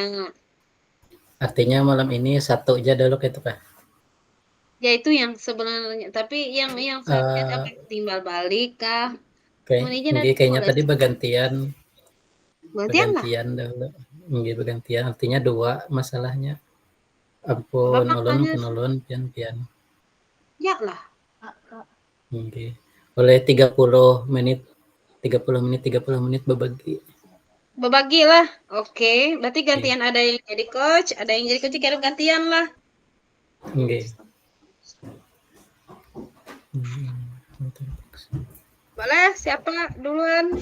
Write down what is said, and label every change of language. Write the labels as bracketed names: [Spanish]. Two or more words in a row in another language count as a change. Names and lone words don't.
[Indonesian] artinya malam ini satu aja dulu gitu kah? Ya itu yang sebenarnya, tapi yang sakit apa timbal balik kah? Ini aja dari Kayaknya mulai tadi bergantian gantian lah. dulu. Bergantian artinya dua masalahnya. Apa Ampun, makanya? [Banjar] ulun pian. [Indonesian] Ya lah. Nggih. Oleh 30 menit 30 menit berbagi. Berbagi lah. Oke, berarti Nggih. gantian ada yang jadi coach, ada yang jadi coach, kira gantian lah. Nggih. Boleh, siapa duluan?